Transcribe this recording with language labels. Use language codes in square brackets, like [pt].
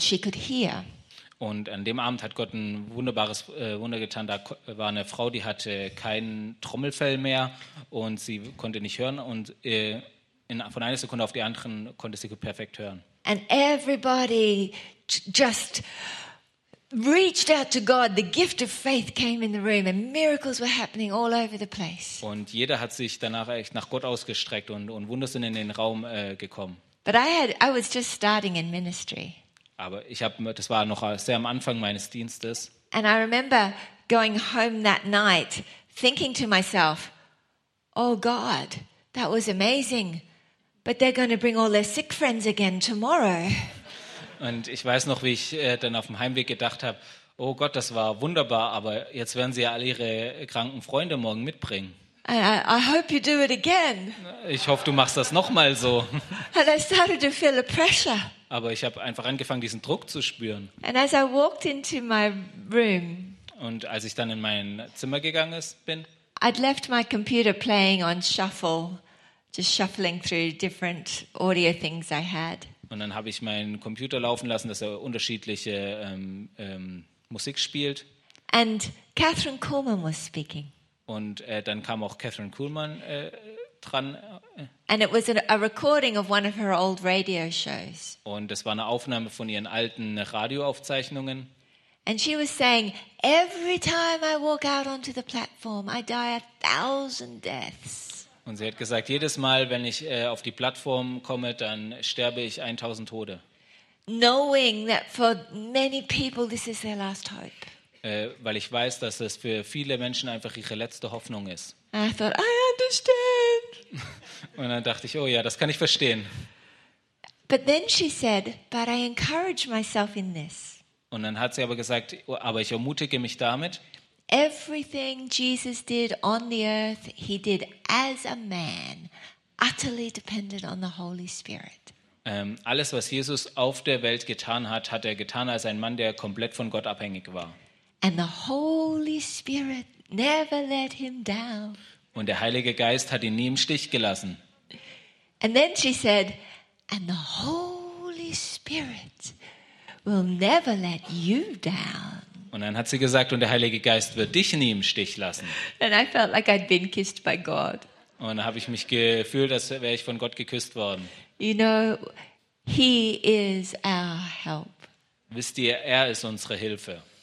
[en] She could hear. [de] Und an dem Abend hat Gott ein wunderbares Wunder getan. Da war eine Frau, die hatte kein Trommelfell mehr und sie konnte nicht hören. Und von einer Sekunde auf die andere konnte sie perfekt hören. [en] And everybody just reached out to God. The gift of faith came in the room and miracles were happening all over the place. [de] Und jeder hat sich danach echt nach Gott ausgestreckt und Wunder sind in den Raum gekommen. [en] But I was just starting in ministry. [de] Aber das war noch sehr am Anfang meines Dienstes. [en] And I remember going home that night thinking to myself, oh God, that was amazing, but they're going to bring all their sick friends again tomorrow. [de] Und ich weiß noch, wie ich dann auf dem Heimweg gedacht habe, oh Gott, das war wunderbar, aber jetzt werden sie ja alle ihre kranken Freunde morgen mitbringen. [en] I hope you do it again. [de] Ich hoffe, du machst das nochmal so. [en] And I started to feel the pressure. [de] Aber ich habe einfach angefangen, diesen Druck zu spüren. [en] And as I walked into my room, [de] und als ich dann in mein Zimmer gegangen bin, [en] I'd left my computer playing on shuffle, just shuffling through different audio things I had. [de] Und dann habe ich meinen Computer laufen lassen, dass er unterschiedliche Musik spielt. [en] And Catherine Kuhlmann was speaking. [de] Und dann kam auch Catherine Kuhlmann dran. [en] And it was a recording of one of her old radio shows. [de] Und es war eine Aufnahme von ihren alten Radioaufzeichnungen. [en] And she was saying, every time I walk out onto the platform, I die a thousand deaths. [de] Und sie hat gesagt, jedes Mal, wenn ich auf die Plattform komme, dann sterbe ich 1000 Tode. [en] Knowing that for many people this is their last hope. [de] Weil ich weiß, dass es für viele Menschen einfach ihre letzte Hoffnung ist. [en] I thought, I understand. [de] Und dann dachte ich, oh ja, das kann ich verstehen. [en] But then she said, but I encourage myself in this. [de] Und dann hat sie aber gesagt, aber ich ermutige mich damit. [en] Everything Jesus did on the earth, he did as a man, utterly dependent on the Holy Spirit. [de] Alles, was Jesus auf der Welt getan hat, hat er getan als ein Mann, der komplett von Gott abhängig war. [en] And the Holy Spirit never let him down. [de] Und der Heilige Geist hat ihn nie im Stich gelassen. [en] And then she said, and the Holy Spirit will never let you down. [de] Und dann hat sie gesagt, und der Heilige Geist wird dich nie im Stich lassen. [en] And I felt like I'd been kissed by God. [de] Und dann habe ich mich gefühlt, als wäre ich von Gott geküsst worden. [en] You know, he is our help. [de] Wisst ihr, er ist unsere Hilfe.